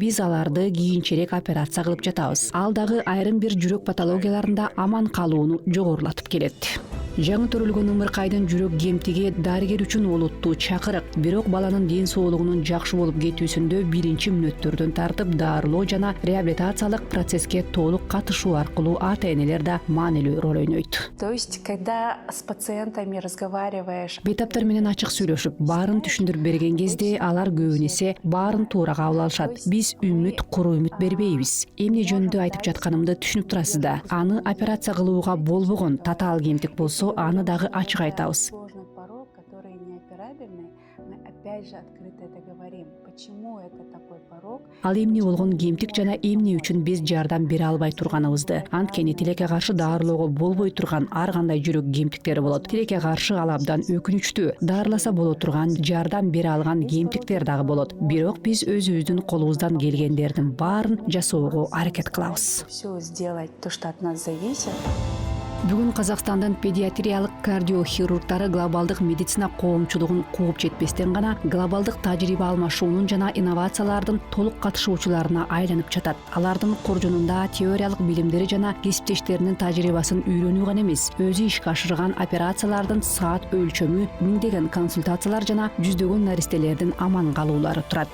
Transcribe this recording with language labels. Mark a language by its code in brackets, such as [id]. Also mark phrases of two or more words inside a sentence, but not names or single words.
[ky] Биз аларды кийинчерээк операция кылып жатабыз. Ал дагы айрым бир жүрөк патологияларында аман калууну жогорулатып келет. Жаңы төрөлгөн ымыркайдын жүрөк кемтиги дарыгер үчүн олуттуу чакырык. Бирок баланын ден соолугунун жакшы болуп кетүүсүндө биринчи мүнөттөрдөн тартып дарылоо жана реабилитациялык процесске толук катышуу аркылуу ата-энелер да маанилүү роль ойнойт. [ru] То есть, когда с пациентами разговариваешь, [ky] Бейтаптар менен ачык сүйлөшүп, баарын түшүндүрүп берген кезде алар көбүнесе баарын туура кабыл алышат. Биз үмүт, куру үмүт бербейбиз. Эмне жөнүндө айтып жатканымды түшүнүп турасыз да. Аны операция кылууга болбогон татаал кемтик болсо, аны дагы ачык айтабыз. [ru] сложный порог, который неоперабельный, мы опять же открыто это говорим. Почему это такой порог? [ky] Ал эмне болгон кемтик жана эмне үчүн биз жардам бере албай турганыбызды. Анткени тилекке каршы дарылоого болбой турган ар кандай жүрөк кемтиктери болот. Тилекке каршы ал абдан өкүнүчтүү. Дарыласа боло турган, жардам бере алган кемтиктер дагы болот. Бирок биз өзүбүздүн колубуздан келгендердин баарын жасоого аракет кылабыз. [ru] Все сделать, то, что от нас зависит. [ky] Бүгүн Казакстандын педиатриялык кардиохирургтары глобалдык медицина коомчулугун кууп жетпестен гана глобалдык тажрыйба алмашуунун жана инновациялардын толук катышуучуларына айланып жатат. Алардын коржунунда теориялык билимдери жана кесиптештеринин тажрыйбасын үйрөнүү гана эмес, өзү ишке ашырган операциялардын саат өлчөмү, миңдеген консультациялар жана жүздөгөн наристелердин аман калуулары турат.